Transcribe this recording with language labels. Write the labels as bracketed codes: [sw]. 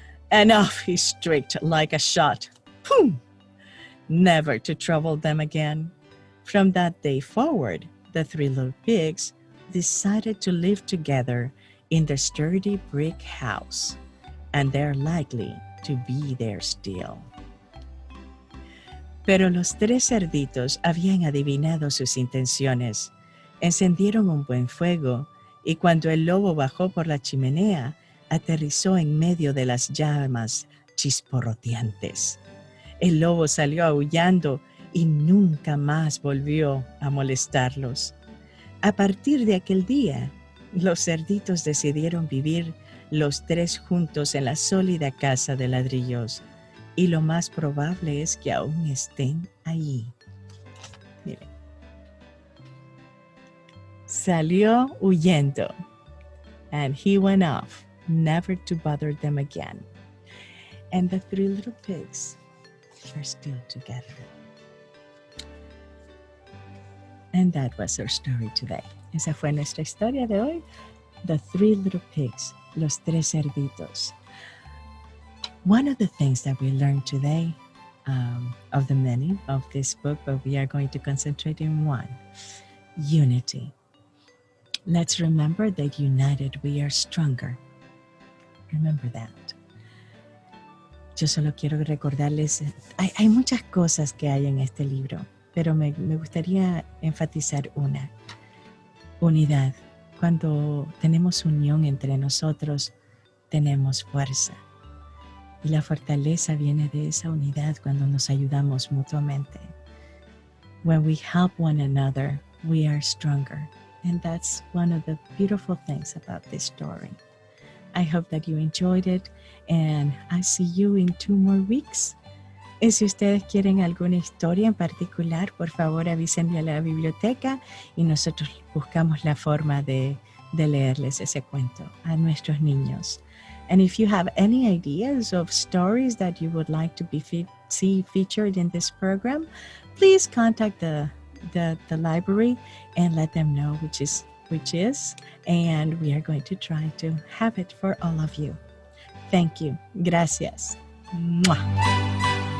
[en] And off he streaked like a shot. Boom! Never to trouble them again. From that day forward, the three little pigs decided to live together in the sturdy brick house, and they're likely to be there still. [es] Pero los tres cerditos habían adivinado sus intenciones. Encendieron un buen fuego, y cuando el lobo bajó por la chimenea, aterrizó en medio de las llamas chisporroteantes. El lobo salió aullando y nunca más volvió a molestarlos. A partir de aquel día, los cerditos decidieron vivir los tres juntos en la sólida casa de ladrillos, y lo más probable es que aún estén allí. Miren. Salió huyendo, [en] and he went off, never to bother them again. And the three little pigs are still together. And that was our story today. [es] Esa fue nuestra historia de hoy. [en] The three little pigs, [es] los tres cerditos. [en] One of the things that we learned today, of the many of this book, but we are going to concentrate in one, unity. Let's remember that united we are stronger. Remember that. [es] Yo solo quiero recordarles, hay muchas cosas que hay en este libro, pero me gustaría enfatizar una. Unidad. Cuando tenemos unión entre nosotros, tenemos fuerza. Y la fortaleza viene de esa unidad cuando nos ayudamos mutuamente. [en] When we help one another, we are stronger. And that's one of the beautiful things about this story. I hope that you enjoyed it, and I see you in 2 more weeks. [es] Y si ustedes quieren alguna historia en particular, por favor avísenme a la biblioteca y nosotros buscamos la forma de leerles ese cuento a nuestros niños. [en] And if you have any ideas of stories that you would like to see featured in this program, please contact the library and let them know which is, and we are going to try to have it for all of you. Thank you. Gracias. Mwah.